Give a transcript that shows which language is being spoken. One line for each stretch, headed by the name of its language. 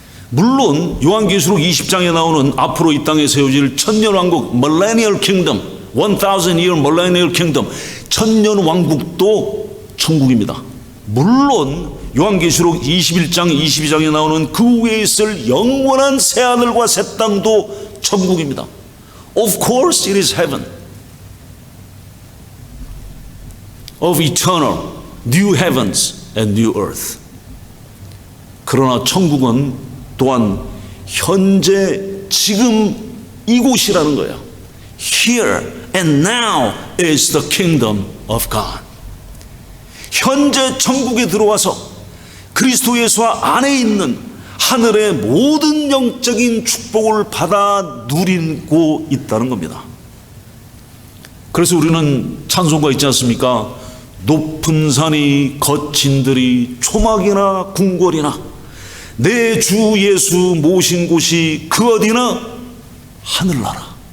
Korean: 물론 요한계시록 20장에 나오는 앞으로 이 땅에 세워질 천년 왕국
English: Millennial Kingdom, 1000-year Millennial Kingdom,
Korean: 천년 왕국도 천국입니다. 물론 요한계시록 21장, 22장에 나오는 그 위에 있을 영원한 새하늘과 새 땅도 천국입니다.
English: Of course it is heaven of eternal new heavens and new earth.
Korean: 그러나 천국은 또한 현재 지금 이곳이라는 거예요.
English: Here and now is the kingdom of God.
Korean: 현재 천국에 들어와서 그리스도 예수 안에 있는 하늘의 모든 영적인 축복을 받아 누리고 있다는 겁니다. 그래서 우리는 찬송가 있지 않습니까? 높은 산이 거친 들이 초막이나 궁궐이나 내 주 예수 모신 곳이 그 어디나 하늘나라.